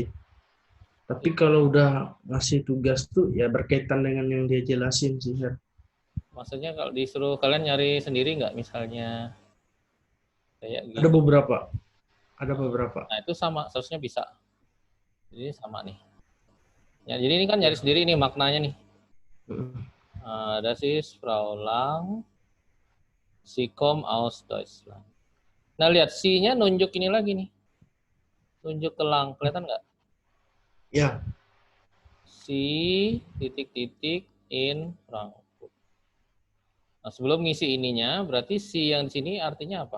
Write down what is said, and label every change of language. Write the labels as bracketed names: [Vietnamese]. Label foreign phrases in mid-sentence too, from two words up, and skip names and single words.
[Indonesian] Tapi kalau udah ngasih tugas tuh ya berkaitan dengan yang dia jelasin sih, Her. Maksudnya kalau disuruh kalian nyari sendiri nggak, misalnya kayak Ada gini. beberapa. Ada beberapa. Nah itu sama, seharusnya bisa. Jadi sama nih. Ya, jadi ini kan nyari Ya. sendiri nih maknanya nih. Mm. [German] Das ist Frau Lang, sie kommt aus Deutschland. [Indonesian] Nah lihat si-nya nunjuk ini lagi nih. Nunjuk ke Lang, kelihatan nggak? Ya, Si titik-titik in Frankfurt. Nah, sebelum ngisi ininya, berarti si yang di sini artinya apa?